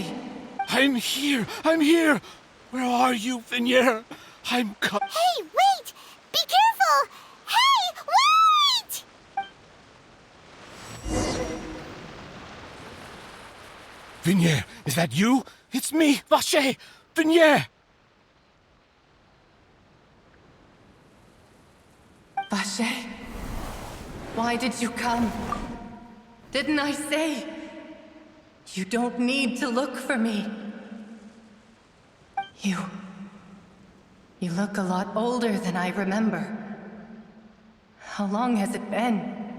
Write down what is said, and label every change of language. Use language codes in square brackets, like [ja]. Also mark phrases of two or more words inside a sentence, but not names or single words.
[en] I'm here! I'm here! Where are you, Vignere? I'm Hey, wait! Be careful! Hey, wait! Vignere, is that you? It's me, Rache! Vignere! Rache? Why did you come? Didn't I say? You don't need to look for me. You look a lot older than I remember. How long has it been?